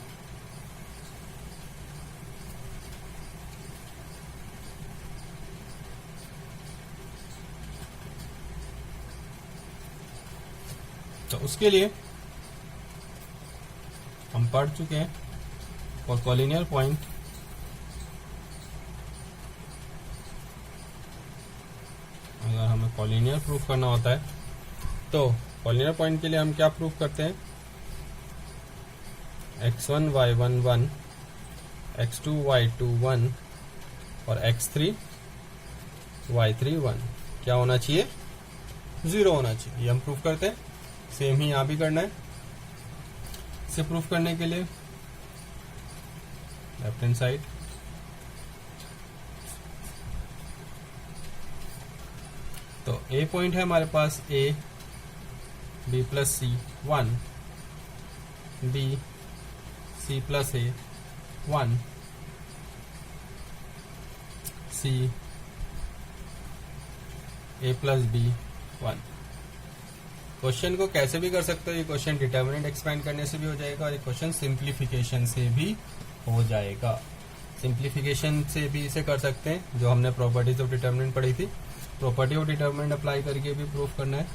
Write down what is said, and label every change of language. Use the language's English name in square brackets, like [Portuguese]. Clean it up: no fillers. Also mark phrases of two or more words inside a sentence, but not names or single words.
[Hindi] तो उसके लिए हम पढ़ चुके हैं, और [English] collinear point [Hindi] अगर हमें [English] collinear proof [Hindi] करना होता है तो [English] collinear point [Hindi] के लिए हम क्या प्रूफ करते हैं, x1 y1 1, x2 y2 1 और x3 y3 1 क्या होना चाहिए, 0 होना चाहिए। ये हम प्रूफ करते हैं। सेम ही यहां भी करना है। इसे प्रूफ करने के लिए [English] left hand side [Hindi] तो [English] a point [Hindi] है हमारे पास a, b + c 1, b c + a 1, c a + b 1। क्वेश्चन को कैसे भी कर सकते हो, ये [English] question determinant expand [Hindi] करने से भी हो जाएगा और ये [English] question simplification [Hindi] से भी हो जाएगा। सिंप्लीफिकेशन से भी इसे कर सकते हैं, जो हमने [English] properties of determinant [Hindi] पढ़ी थी, [English] property of determinant apply [Hindi] करके भी प्रूफ करना है।